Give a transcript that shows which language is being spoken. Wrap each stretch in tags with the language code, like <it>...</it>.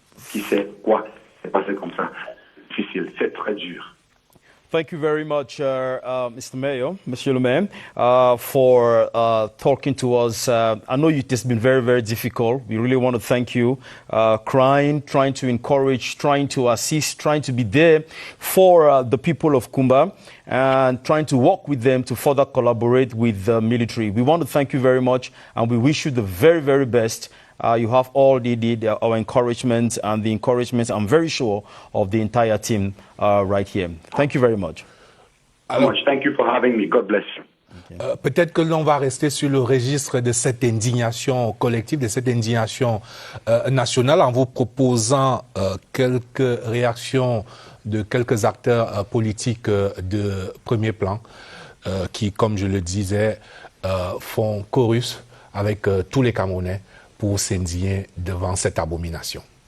<fr>Qui sait quoi c'est passé comme ça. Difficile, c'est très dur.</fr> <en>Thank you very much, Mr. Mayor,</en> <fr>Monsieur le Maire,</fr> <en>for talking to us. I know it has been very, very difficult. We really want to thank you. Crying, trying to encourage, trying to assist, trying to be there for the people of Kumba and trying to work with them to further collaborate with the military. We want to thank you very much and we wish you the very, very best. You have all our encouragement and the encouragement, I'm very sure, of the entire team right here. Thank you very much. Thank you for having me. God bless you.</en> <fr>Peut-être que l'on va rester sur le registre de cette indignation collective, de cette indignation nationale, en vous proposant quelques réactions de quelques acteurs politiques de premier plan qui, comme je le disais, font chorus avec tous les Camerounais pour s'indigner devant cette abomination.</fr>